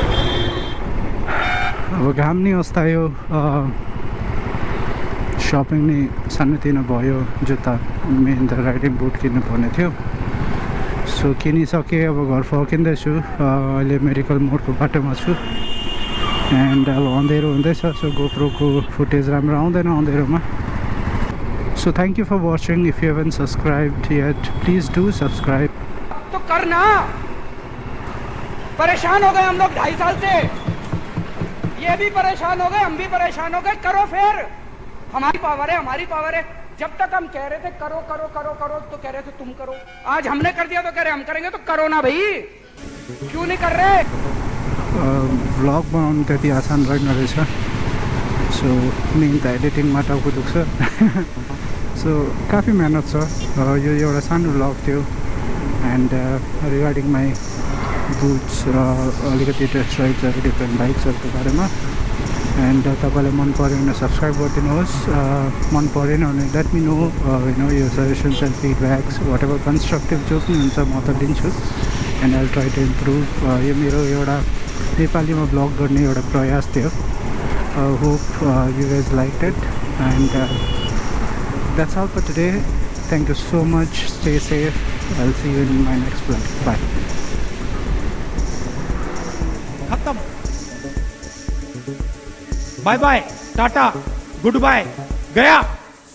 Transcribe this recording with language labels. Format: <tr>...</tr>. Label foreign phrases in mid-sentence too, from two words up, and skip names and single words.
<ne>अब घाम नि अस्तायो सपिङ नि सानोतिनो भयो जुत्ता मेन त</ne> <en>riding boot</en> <ne>किन्नुपर्ने थियो सो किनिसकेँ अब घर फर्किँदैछु अहिले मेडिकल मोडको बाटोमा छु एन्ड अब अँधेरो हुँदैछ सो गोप्रोको फुटेज राम्रो आउँदैन अँधेरोमा सो</ne> <en>thank you for watching if you haven subscribed yet please do subscribe</en> <hi>तो करना परेशान हो गए हम लोग 2.5 साल से ये भी परेशान हो गए हम भी परेशान हो गए करो फिर हमारी पावर है जब तक हम कह रहे थे करो करो करो करो तो कह रहे थे तुम करो आज हमने कर दिया तो कह रहे हम करेंगे तो करो ना भाई क्यों नहीं कर रहे</hi> <ne>भ्लग बनाउनु त्यति आसान रहेन रहेछ सो मेन त एडिटिङमा टाउको दुख्छ सो काफी मेहनत छ यो एउटा सानो भ्लग थियो</ne> <en>and regarding my</en> <ne>बुट्स र अलिकति</ne> <en>test ridesहरू different bikesहरूको</en> <ne>बारेमा एन्ड तपाईँलाई मन पऱ्यो भने सब्सक्राइब गरिदिनुहोस् मन परेन भने</ne> <en>let me know your suggestions and feedbacks whatever constructive</en> <ne>जो पनि हुन्छ म त लिन्छु</ne> <en>and I try to improve</en> <ne>यो मेरो एउटा नेपालीमा ब्लग गर्ने एउटा प्रयास थियो</ne> <en>hope you guys like it and that's all for today thank you so much stay safe I will see you in my next blog bye खत्म bye bye tata good bye गया</en>